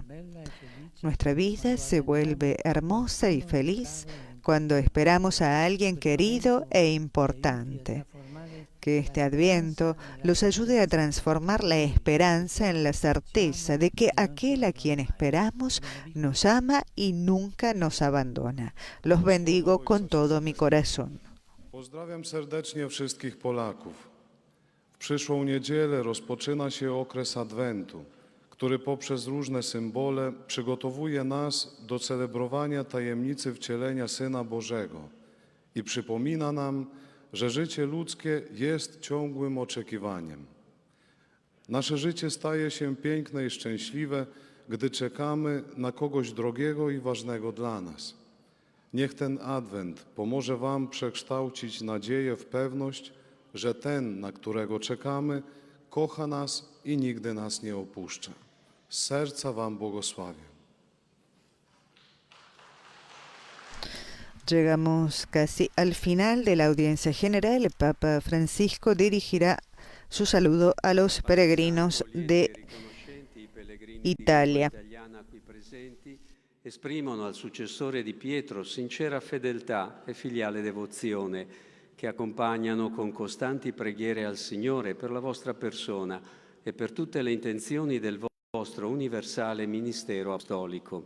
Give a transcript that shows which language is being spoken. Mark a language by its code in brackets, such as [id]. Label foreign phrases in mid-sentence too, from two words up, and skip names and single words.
[es] Nuestra vida se vuelve hermosa y feliz cuando esperamos a alguien querido e importante. Que este Adviento los ayude a transformar la esperanza en la certeza de que aquel a quien esperamos nos ama y nunca nos abandona. Los bendigo con todo mi corazón. [pl] Pozdrawiam serdecznie wszystkich Polaków. W przyszłą niedzielę rozpoczyna się okres Adwentu, który poprzez różne symbole przygotowuje nas do celebrowania tajemnicy wcielenia Syna Bożego i przypomina nam, że życie ludzkie jest ciągłym oczekiwaniem. Nasze życie staje się piękne i szczęśliwe, gdy czekamy na kogoś drogiego i ważnego dla nas. Niech ten Adwent pomoże Wam przekształcić nadzieję w pewność, że ten, na którego czekamy, kocha nas i nigdy nas nie opuszcza. Z serca wam błogosławię. [es] Llegamos casi al final de la audiencia general. El Papa Francisco dirigirá su saludo a los peregrinos de Italia. [it] Esprimono al successore di Pietro sincera fedeltà e filiale devozione che accompagnano con costanti preghiere al Signore per la vostra persona e per tutte le intenzioni del vostro universale ministero apostolico.